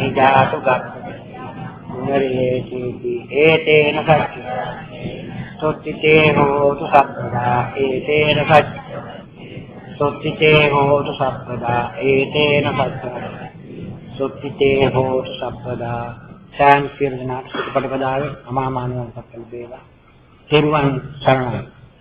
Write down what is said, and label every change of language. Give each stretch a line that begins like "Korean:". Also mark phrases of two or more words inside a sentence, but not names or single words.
Pali: जातु पुनरेचेति एतेन सच्च सोत्थिते होतु सत्पदा एतेन सच्च सोत्थिते होतु सत्पदा एतेन सच्च सोत्थिते होतु सत्पदा
Sinhala: සෑම සියලු දෙනාට සුපටිපදාවේ අමාමානුවන් සත්‍ය වේවා. තෙරුවන් සරණයි.